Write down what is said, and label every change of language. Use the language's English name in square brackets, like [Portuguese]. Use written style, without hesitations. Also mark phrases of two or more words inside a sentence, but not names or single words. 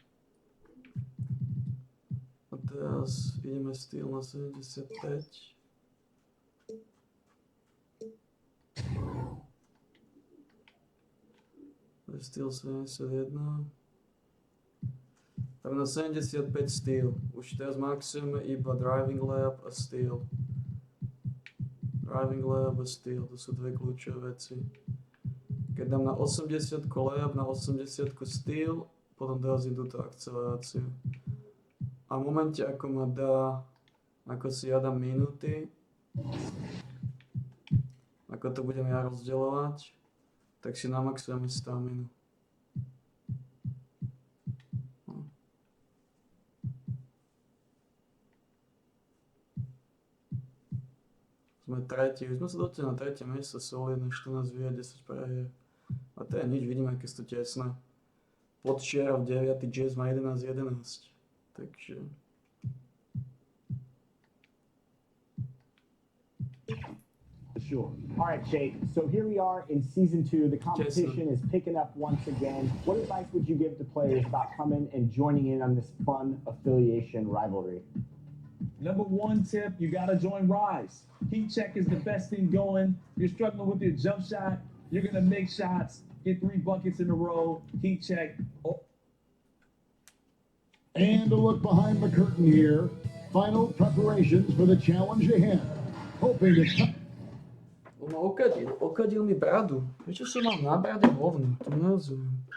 [Slovak] A teraz ideme styl na 75. Styl 71. Tam na 75 styl. Už teraz maximum iba [English] driving lap [Slovak] a styl. [English] Driving lap [Slovak] a styl, to sú dve kľúčové veci. Keď dám na 80 lap, na 80 styl, potom dorazím túto akceleráciu. A v momente, ako ma dá, ako si ja dám minúty, ako to budem ja rozdeľovať, tak si namaxujeme staminu. Sme tretí, už sme sa dotiahli na tretie miesto, solidné, 14 výher, 10 prehier. A to je nič, vidíme, aké sú to tesné. Podčiara v 9. Jazz má 11-11. Takže... [English] Sure. All right, Jake. So here we are in season 2. The competition is picking up once again. What advice would you give to players about coming and joining in on this fun affiliation rivalry? Number one tip, you got to join Rise. Heat check is the best thing going. If you're struggling with your jump shot, you're going to make shots, get 3 buckets in a row, heat check. Oh. And a look behind the curtain here. Final preparations for the challenge ahead. Hoping to... [Slovak] On ma okadil mi bradu. Prečo som mal na brade hovno? To nerozumiem.